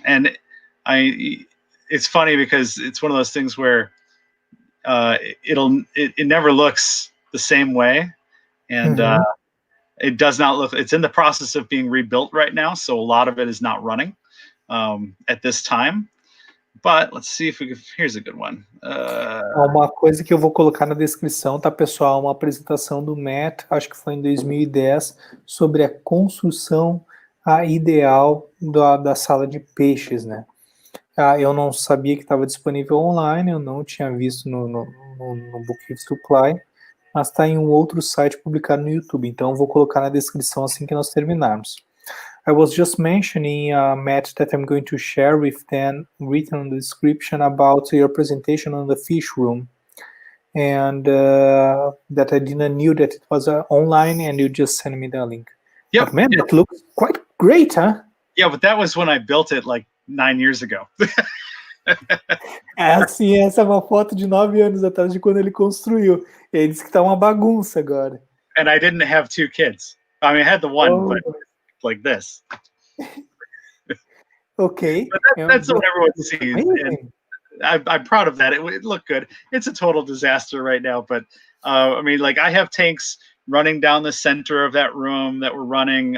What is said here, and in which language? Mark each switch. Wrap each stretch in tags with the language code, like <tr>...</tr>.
<en>And it's funny because it's one of those things where it never looks the same way, and it does not look. It's in the process of being rebuilt right now, so a lot of it is not running at this time. But let's see if we can. Here's a good one.</en> <pt>Uma coisa que eu vou colocar na descrição, tá, pessoal? Uma apresentação do Matt, acho que foi em 2010, sobre a construção ideal da sala de peixes, né? Eu não sabia que estava disponível online, eu não tinha visto no Book Reef Supply, mas está em um outro site publicado no YouTube, então eu vou colocar na descrição assim que nós terminarmos.</pt> <en>I was just mentioning, Matt, that I'm going to share with them written on the description about your presentation on the fish room, and that I didn't knew that it was online, and you just sent me the link. Yep. But man, that looks quite great, huh? Yeah, but that was when I built it like 9 years ago.</en> <pt>Sim, essa é uma foto de 9 anos atrás de quando ele construiu. Ele disse que tá uma bagunça agora.</pt> <en>And I didn't have 2 kids. I mean, I had the one, but like this. Okay. But that's what everyone sees. And I'm proud of that. It looked good. It's a total disaster right now, but I mean, like I have tanks running down the center of that room that we're running.</en>